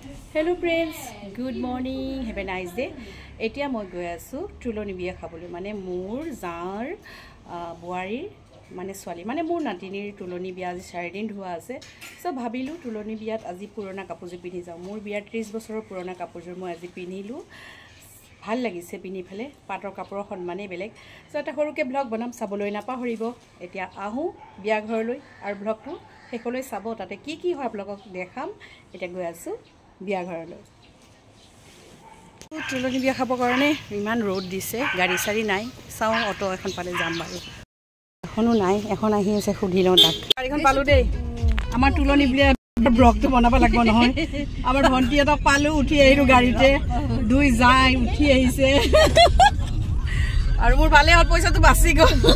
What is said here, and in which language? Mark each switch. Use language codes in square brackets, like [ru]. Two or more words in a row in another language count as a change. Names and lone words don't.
[en] Hello friends, good morning, have a nice day. [as] এতিয়া মই গৈ আছোঁ তুলনী বিয়া খাবলৈ মানে মোৰ জাৰ বোৱাৰী মানে ছোৱালী মানে মোৰ নাতিনীৰ তুলনী বিয়া আজি 4 দিন ধুৱা আছে সো ভাবিলোঁ তুলনী বিয়াত আজি পুৰণা কাপোৰযোৰ পিন্ধি যাওঁ মোৰ বিয়া 30 বছৰৰ পুৰণা কাপোৰযোৰ মই আজি পিন্ধিলোঁ ভাল লাগিছে পিনি ফেলে পাটৰ কাপোৰৰ সন্মানে বেলেগ সো এটা সৰুকে ব্লগ বনাম চাবলৈ নাপাহৰিব এতিয়া আহো বিয়া ঘৰলৈ আৰু ব্লগটো হেকলৈ চাব তাতে কি কি হয় ব্লগক দেখাম এটা গৈ আছো বিয়া ঘৰলৈ তুলনি বিয়া খাব কাৰণে ইমান ৰ'দ দিছে গাড়ী সাৰি নাই চাও অটো এখন পালে যাম বাৰু এখনো নাই এখন আহি আছে খুধি লওঁ তাক গাড়ীখন পালো দেই আমাৰ তুলনি বিয়া ব্লগটো বনাব লাগিব নহয় আমাৰ ভন্টি এটা পালো উঠি আহিলো গাড়ীতে দুই যাই উঠি আহিছে আৰু মোৰ ভালে হ'ল পইচাটো বাচি গ'ল